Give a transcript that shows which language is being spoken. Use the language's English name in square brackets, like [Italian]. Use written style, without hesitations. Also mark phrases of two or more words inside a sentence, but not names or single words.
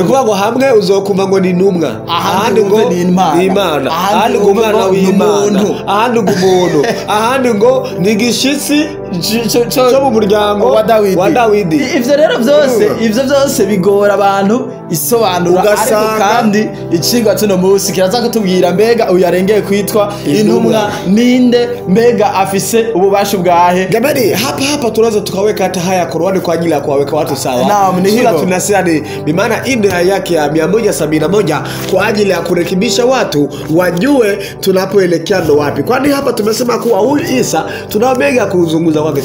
[Rundi] Nikuvuga ngo hamwe uzokumva ngo ni intumwa, ahandi ngo ni Imana, ahandi ngo umwana w'Imana, ahandi ngo umuntu, ahandi ngo ni igishitsi cyo mu muryango wa Dawidi. Ivyo rero byose bigora abantu isobanura. Ariko kandi icigwa tuno munsi kiraza kutubwira mbega uyu yarengeye kwitwa intumwa ninde, mbega afise ububasha bwahe. [Swahili] Jamani, hapa tunaweza tukaweka hata haya Qur'ani kwa ajili ya kuwaweka watu sawa. Naam, ni hilo tunasema ni bimaana aya yake ya 171 kwa ajili ya kurekebisha watu wajue tunapoelekea ndo wapi. Kwani hapa tumesema kuwa huyu Isa tunao mengi kuzungumza kwake.